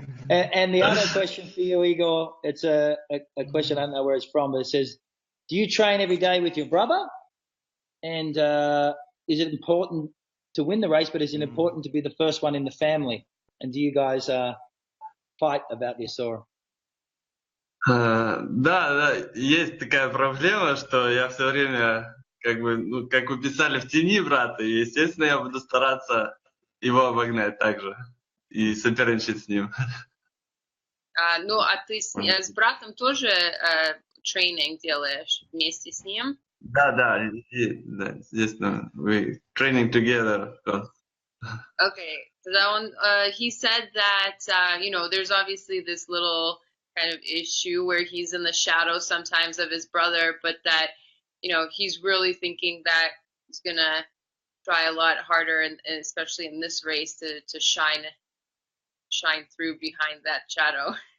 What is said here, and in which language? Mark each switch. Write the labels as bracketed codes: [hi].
[en] And the other question for you, Igor, it's a question, I don't know where it's from, but it says, do you train every day with your brother? And is it important to win the race, but is it important to be the first one in the family? And do you guys fight about this? Or? [ru] Да, есть такая проблема, что я все время, как вы писали, в тени брата, и, естественно, я буду стараться его обогнать также и соперничать с ним. Ну, а ты с братом тоже тренинг делаешь вместе с ним? Да, естественно, [en] we training together. Okay, so that one, he said that, there's obviously this little kind of issue where he's in the shadow sometimes of his brother, but that, he's really thinking that he's going to try a lot harder, and especially in this race, to shine through behind that shadow.